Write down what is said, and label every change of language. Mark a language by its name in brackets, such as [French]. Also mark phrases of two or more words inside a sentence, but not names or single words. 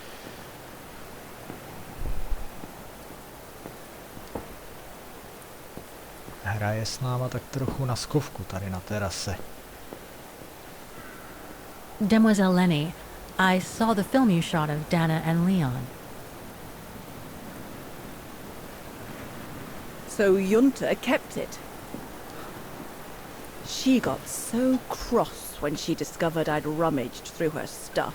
[Czech] Hraje s náma tak trochu na skovku tady na terase. [English] Demoiselle Lenny, I saw the film you shot of Dana and Leon. So Junta kept it. She got so cross when she discovered I'd rummaged through her stuff.